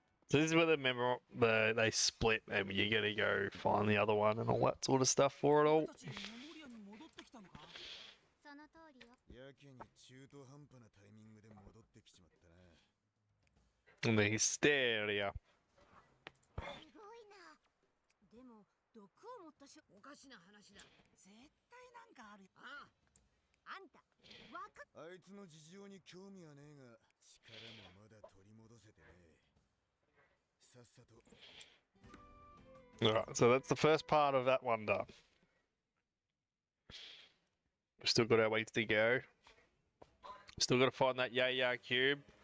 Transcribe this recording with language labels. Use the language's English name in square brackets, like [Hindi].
[English] So this is where they split and you gotta go find the other one and all that sort of stuff for it all. [Japanese] その通りよ。やけに中途半端なタイミングで戻ってきちまったな。 [English] And the hysteria. [Japanese] すごいな。でも毒を持ったおかしな話だ。絶対なんかあるよ。ああ。あんた、わあいつの事情に興味はねえが、力もまだ取り戻せてねえ。さっさと。 [English] Alright, so that's the first part of that one done. We've still got our ways to go. Still got to find that Yaya cube.